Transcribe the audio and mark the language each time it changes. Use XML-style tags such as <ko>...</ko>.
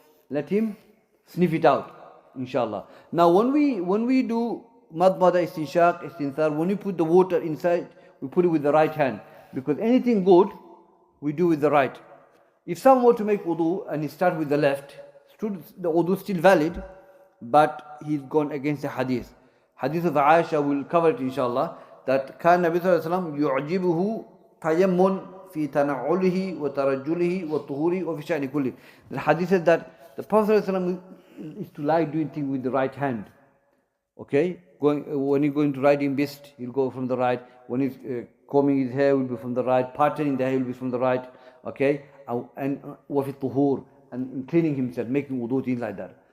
<en>Let him sniff it out, inshallah. Now when we do madmada, istinshaq, istinthar, when we put the water inside, we put it with the right hand. Because anything good, we do with the right. If someone were to make wudu and he start with the left, the wudu is still valid, but he's gone against the hadith. Hadith of Aisha, will cover it inshallah, that</en> <ar>كان النبي صلى الله عليه وسلم يعجبه تيمم في تنعله وترجله وطهوره وفي شأن كله.</ar> <en>The hadith says that the Prophet ﷺ is to like doing things with the right hand. Okay? When he's going to ride in beast, he'll go from the right. When he's combing his hair, will be from the right. Parting the hair will be from the right. Okay? And</en> <ar>وفي الطهور,</ar> <en>and in cleaning himself, making wudu, things like that.</en>